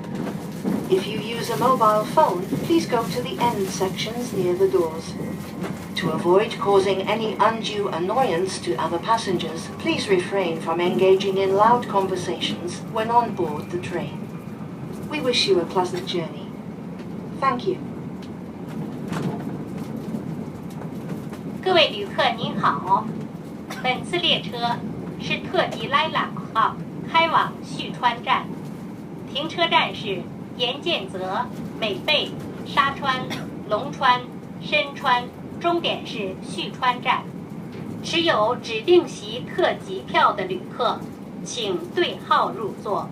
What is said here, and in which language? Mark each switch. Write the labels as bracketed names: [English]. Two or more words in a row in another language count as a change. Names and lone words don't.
[English] If you use a mobile phone, please go to the end sections near the doors. To avoid causing any undue annoyance to other passengers, please refrain from engaging in loud conversations when on board the train. We wish you a pleasant journey. Thank you. [Chinese] 各位旅客您好，本次列车是特急ライラック号开往旭川站，停车站是盐见泽、美贝、沙川、龙川、深川。终点是旭川站。持有指定席特急票的旅客，请对号入座。